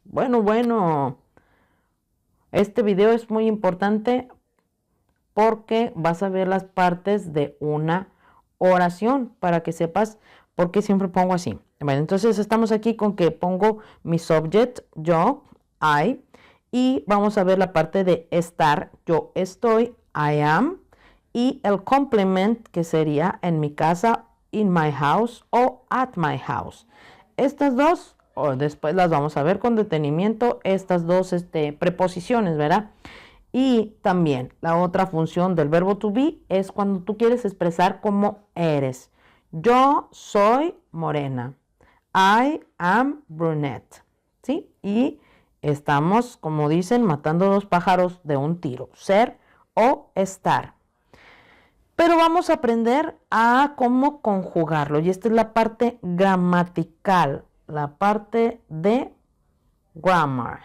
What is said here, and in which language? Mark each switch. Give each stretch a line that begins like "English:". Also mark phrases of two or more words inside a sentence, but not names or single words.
Spanish: Bueno, este video es muy importante porque vas a ver las partes de una oración para que sepas por qué siempre pongo así. Bueno, entonces estamos aquí con que pongo mi subject, yo, I, y vamos a ver la parte de estar, yo estoy,
English: I am,
Spanish: y el complement que sería en mi casa,
English: in my house o at my house.
Spanish: Estas dos, o después las vamos a ver con detenimiento, estas dos preposiciones, ¿verdad? Y también la otra función del verbo
English: to be
Spanish: es cuando tú quieres expresar cómo eres. Yo soy morena.
English: I am brunette.
Spanish: ¿Sí? Y estamos, como dicen, matando dos pájaros de un tiro. Ser o estar. Pero vamos a aprender a cómo conjugarlo. Y esta es la parte gramatical. La parte de grammar.